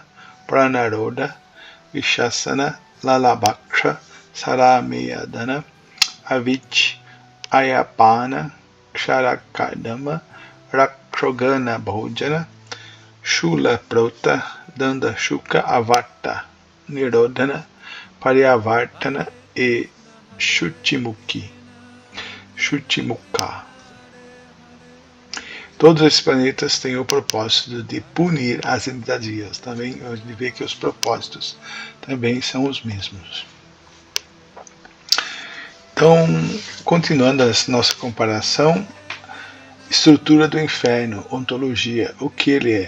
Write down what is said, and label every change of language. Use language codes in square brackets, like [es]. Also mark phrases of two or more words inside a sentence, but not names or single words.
[pt] Pranaroda, Vishasana, Lalabhaksha, Sarameyadana, Avich, Ayapana, Ksharakardama, Rakshogana Bhojana, Shula Prota, Danda Shuka Avarta, Nirodhana, Paryavartana e Shutimukha. Todos esses planetas têm o propósito de punir as entidades. Também a gente vê que os propósitos também são os mesmos. Então, continuando a nossa comparação, estrutura do inferno, ontologia, o que ele é.